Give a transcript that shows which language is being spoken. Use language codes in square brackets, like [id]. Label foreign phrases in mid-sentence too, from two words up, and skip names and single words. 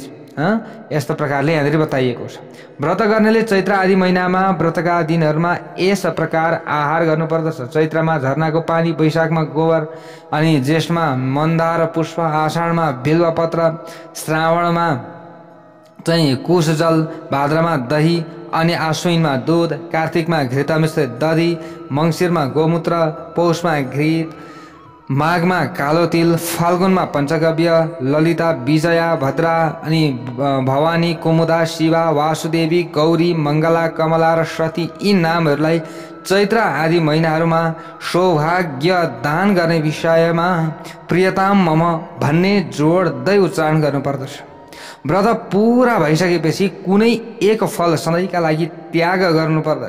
[ne] यस्तो प्रकारले यहाँनिर बताइएको छ। व्रत गर्नेले चैत्र आदि महिनामा व्रतका दिनहरूमा यस प्रकार आहार गर्नुपर्दछ। चैत्रमा झरनाको पानी, वैशाखमा गोबर अनि ज्येष्ठमा मन्दार पुष्प, आषाढमा बिल्वपत्र, श्रावणमा चाहिँ कुश जल, भाद्रमा दही अनि आश्विनमा दूध, कार्तिकमा घृत मिश्रित दधी, मङ्सिरमा गोमूत्र, पौषमा घृत, माघमा कालो तिल, फाल्गुनमा पञ्चगव्य, ललिता, विजया, भद्रा अनि भवानी, कुमुदा, शिवा, वासुदेवी, गौरी, मङ्गला, कमला र सती यी नामहरूलाई चैत्र आदि महिनाहरूमा सौभाग्य दान गर्ने विषयमा [sa] प्रियताम मम [ne] भन्ने जोड्दै उच्चारण गर्नुपर्दछ। व्रत पुरा भइसकेपछि कुनै एक फल सधैँका लागि त्याग गर्नुपर्दछ।